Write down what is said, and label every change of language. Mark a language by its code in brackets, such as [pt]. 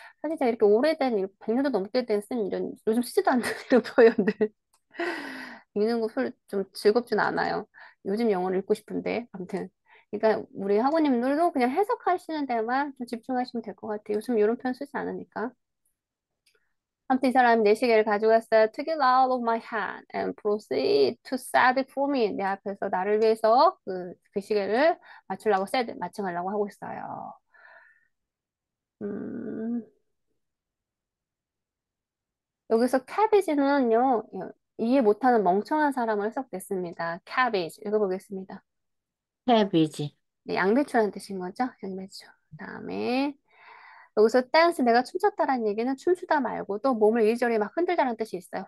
[ko] 사실 제가 이렇게 오래된 100년도 넘게 쓴 이런 요즘 쓰지도 않는 이런 표현들 읽는 거 별로 좀 즐겁진 않아요. 요즘 영어를 읽고 싶은데 아무튼 그러니까 우리 학우님들도 그냥 해석하시는 데만 좀 집중하시면 될 것 같아요. 요즘 이런 표현 쓰지 않으니까. 아무튼 이 사람이 내 시계를 가져갔어요. [en] Took it out of my hand and proceed to set it for me. [ko] 내 앞에서 나를 위해서 그 시계를 맞춰가려고 하고 있어요. 음, 여기서 cabbage는요, 이해 못하는 멍청한 사람을 해석됐습니다. cabbage 읽어보겠습니다. [en] cabbage, [ko] 네, 양배추라는 뜻인 거죠? 양배추. 그다음에 여기서 댄스 내가 춤췄다라는 얘기는 춤추다 말고도 몸을 이리저리 막 흔들다라는 뜻이 있어요.